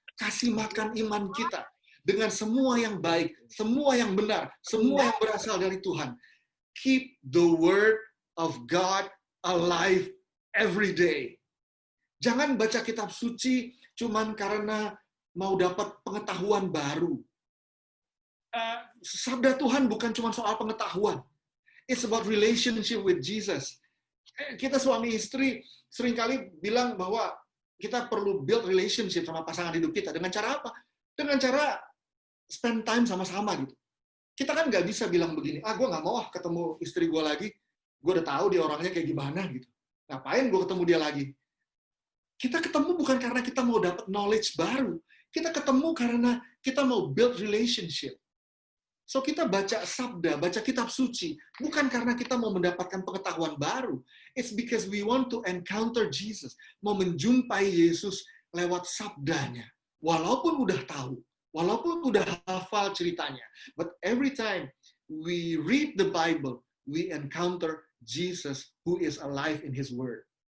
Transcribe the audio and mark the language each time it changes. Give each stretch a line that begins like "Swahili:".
Indonesian: Kasih makan iman kita dengan semua yang baik, semua yang benar, semua yang berasal dari Tuhan.
English: Keep the word of God alive every day.
Indonesian: Jangan baca kitab suci cuman karena mau dapat pengetahuan baru. Sabda Tuhan bukan cuma soal pengetahuan.
English: It's about relationship with Jesus.
Indonesian: Kita suami istri seringkali bilang bahwa kita perlu
English: build relationship
Indonesian: sama pasangan hidup kita. Dengan cara apa? Dengan cara
English: spend time
Indonesian: sama-sama gitu. Kita kan nggak bisa bilang begini, gue nggak mau ketemu istri gue lagi. Gue udah tahu dia orangnya kayak gimana gitu. Ngapain gue ketemu dia lagi? Kita ketemu bukan karena kita mau dapat knowledge baru. Kita ketemu karena kita mau
English: build relationship.
Indonesian: So kita baca sabda, baca kitab suci, bukan karena kita mau mendapatkan pengetahuan baru.
English: It's because we want to encounter Jesus.
Indonesian: Mau menjumpai Yesus lewat sabdanya. Walaupun udah tahu, walaupun udah hafal ceritanya.
English: But every time we read the Bible, we encounter Jesus who is alive in His Word.